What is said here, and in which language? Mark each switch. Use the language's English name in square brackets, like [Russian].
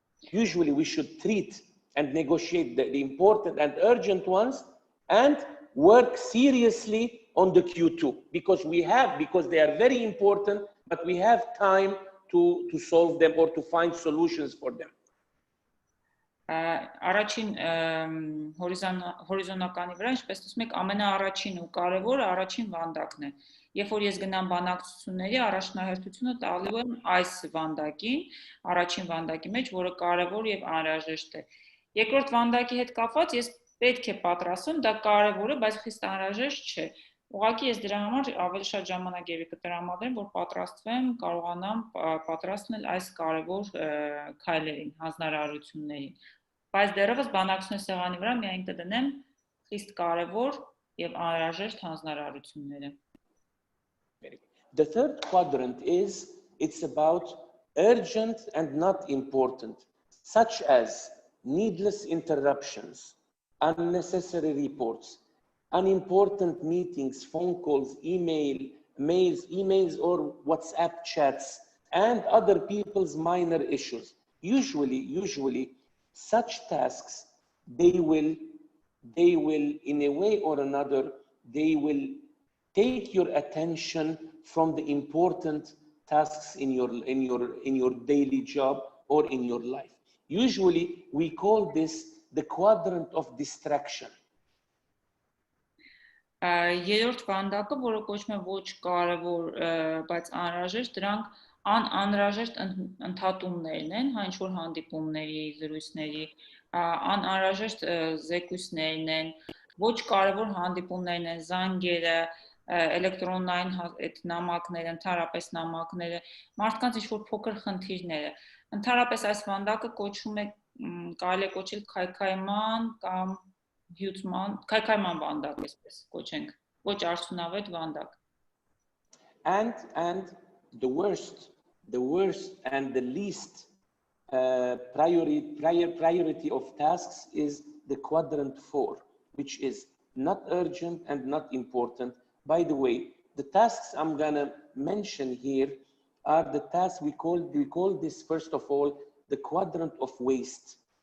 [English] Usually we should treat and negotiate the important and urgent ones and work seriously on the Q2 because they are very important, but we have time to solve them or to find solutions for them. [Armenian] Առաջին հորիզոնականի վրա, ինչպես ասում եք, ամենաառաջին ու կարևորը առաջին վանդակն է։ Երբ որ ես գնամ բանակցությունների, առաջնահերթությունը տալու եմ այս վանդակին, առաջին վանդակի մեջ, որը կարևոր եւ անհրաժեշտ է։ Երկրորդ վանդակի հետ կապված ես պետք է պատրաստեմ, դա կարևոր է, բայց խիստ անհրաժեշտ չէ։ Ուղղակի ես դրա համար ավելի շատ ժամանակ եւի կտրամադրեմ, որ պատրաստվեմ, կարողանամ պատրաստել այս կարևոր քայլերին, հանձնարարություններին։ Բայց դեռևս բանակցությունների սեղանի վրա միայն կդնեմ խիստ կարևոր եւ անհրաժեշտ հանձնարարությունները։ [English] The third quadrant it's about urgent and not important, such as needless interruptions, unnecessary reports, unimportant meetings, phone calls, emails or WhatsApp chats, and other people's minor issues. Usually such tasks, they will in a way or another, they will take your attention from the important tasks in your daily job or in your life. Usually we call this the quadrant of distraction. [Armenian] Երրորդ վանդակը, որը կոչվում է ոչ կարևոր, բայց անհրաժեշտ, դրանք անհրաժեշտ ընդհատումներն են, հա ինչ-որ հանդիպումների, զրույցների, անհրաժեշտ զեկույցներն են, ոչ կարևոր հանդիպումներն են, զանգերը, էլեկտրոնային այդ նամակները, ընդհանրապես նամակները, մարդկանց ինչ-որ փոքր խնդիրները։ Ընդհանրապես այս վանդակը կոչվում է, կարելի է կոչել քայքայման կամ քայքայման վանդակ, այսպես կոչենք, ոչ արդյունավետ վանդակ։ [English] And the worst and the least priority of tasks is the quadrant 4, which is not urgent and not important. By the way, the tasks I'm gonna mention here are the tasks we call this, first of all, the quadrant of waste.